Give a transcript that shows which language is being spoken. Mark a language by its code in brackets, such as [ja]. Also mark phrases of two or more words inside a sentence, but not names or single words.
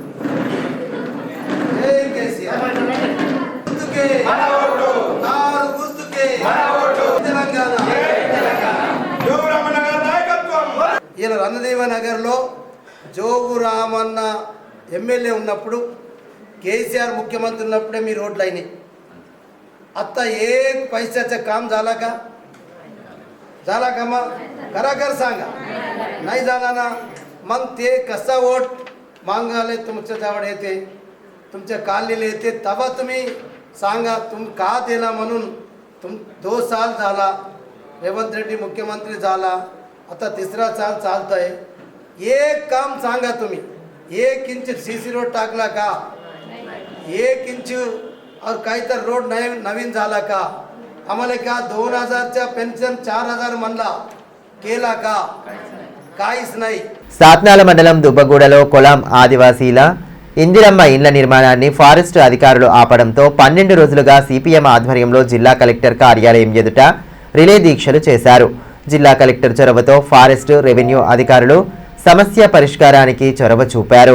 [te] ఇలా రణజీవనగర్లో జోగురామన్న ఎమ్మెల్యే ఉన్నప్పుడు, కేసీఆర్ ముఖ్యమంత్రి ఉన్నప్పుడే మీ రోడ్లు అయినాయి. [mr] आता एक पैशाचं काम झालं का मग खराखर सांगा. नाही झाला ना मग ते कसं वोट मागायला तुमच्या जवळ येते, तुमच्या कालीला येते, तेव्हा तुम्ही सांगा तुम का दिला म्हणून. तुम 2 साल झाला, रेवंत रेड्डी मुख्यमंत्री झाला, आता 3रा साल चालतंय. एक काम सांगा तुम्ही, 1 इंच सीसी रोड टाकला का, 1 इंच और काही तर रोड नवीन झाला का, आम्हाला का 2000च्या पेन्शन 4000 म्हणला केला का, काहीच नाही. [te] సాత్నాల మండలం దుబ్బగూడలో కొలాం ఆదివాసీల ఇందిరమ్మ ఇండ్ల నిర్మాణాన్ని ఫారెస్ట్ అధికారులు ఆపడంతో 12 రోజులుగా సిపిఎం ఆధ్వర్యంలో జిల్లా కలెక్టర్ కార్యాలయం ఎదుట రిలే దీక్షలు చేశారు. జిల్లా కలెక్టర్ చొరవతో ఫారెస్ట్, రెవెన్యూ అధికారులు సమస్య పరిష్కారానికి చొరవ చూపారు.